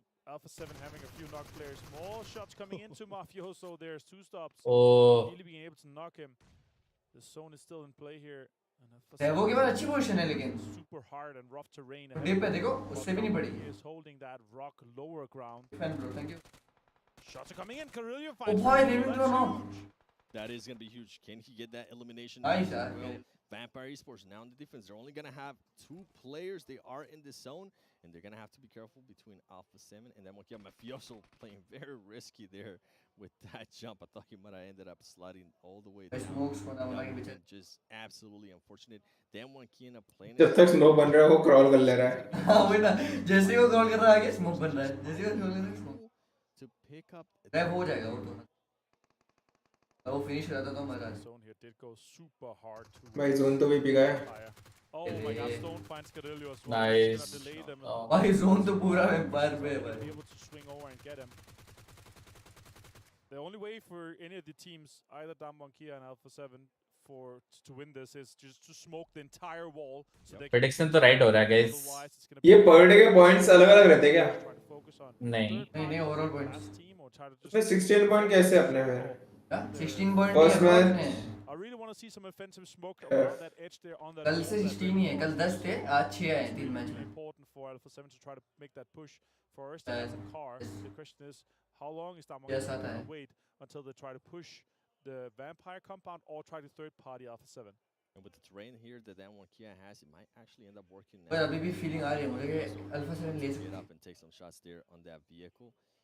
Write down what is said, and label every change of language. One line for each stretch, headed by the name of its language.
English: Alpha 7 having a few knock players. More shots coming into Mafioso. There's two stops. Oh. Really being able to knock him. The zone is still in play here.
Hindi: रेवो के पास अच्छी position है लेकिन
English: super hard and rough terrain.
Hindi: Deep पे देखो उससे भी नहीं पड़ी.
English: He is holding that rock lower ground. Fan bro, thank you. Shots are coming in. Carillo finds. Oh boy, Raven no. That is going to be huge. Can he get that elimination? Nice. Vampire Esports now in the defense. They're only going to have 2 players. They are in this zone, and they're going to have to be careful between Alpha 7 and then Mafioso playing very risky there with that jump. I thought he might have ended up sliding all the way down. Just absolutely unfortunate. Then one key up playing.
Hindi: जब तक smoke बन रहा है वो crawl कर ले रहा है. हाँ वही ना जैसे वो क्रॉल कर रहा है आगे स्मोक बन रहा है जैसे वो क्रॉल कर रहा है smoke.
English: To pick up.
Hindi: Rap हो जाएगा वो तो. वो फिनिश हो जाता तो मजा आता.
English: Zone here did go super hard to.
Hindi: भाई जोन तो भी पिघा है.
English: Oh my God! Stone finds Carillo as well. Nice.
Hindi: भाई जोन तो पूरा वैम्पायर पे है भाई.
English: Be able to swing over and get him. The only way for any of the teams, either Damwon-Kia and Alpha 7, to win this is just to smoke the entire wall. So they
Hindi: prediction तो right हो रहा है guys. ये per day के points अलग-अलग रहते हैं क्या? नहीं
English: Overall points.
Hindi: उसमें 16 पॉइंट कैसे अपने में?
English: 16 point first match. I really want to see some offensive smoke around that edge there on that.
Hindi: कल से 16 ही है कल 10 थे आज 6 आए 3 मैच में.
English: Important for Alpha 7 to try to make that push. First, as a car. The question is, how long is Damwon going to wait until they try to push the vampire compound or try to third party Alpha 7? And with the terrain here that Damwon-Kia has, it might actually end up working.
Hindi: पर अभी भी feeling आ रही है मुझे कि alpha 7 ले सकते
English: get up and take some shots there on that vehicle.